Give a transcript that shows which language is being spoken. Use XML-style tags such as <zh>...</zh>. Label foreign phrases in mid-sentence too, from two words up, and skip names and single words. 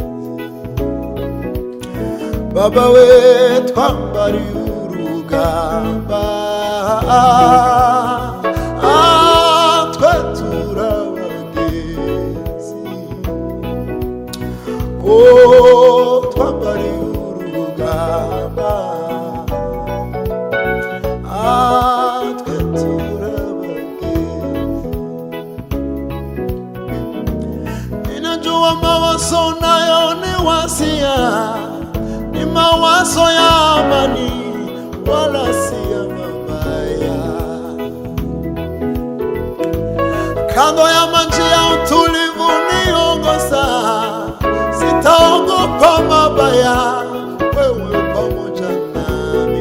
<rw>Baba we twambariye urugamba, twe turabagenzi. Twambariye urugamba, twe turabagenzi.</rw> <sw>Ninajua mawazo nayo ni wasia, ni mawazo ya amani wala si ya mabaya. Kando ya maji ya utulivu niongoza, sitaogopa mabaya, wewe pamoja nami.</sw>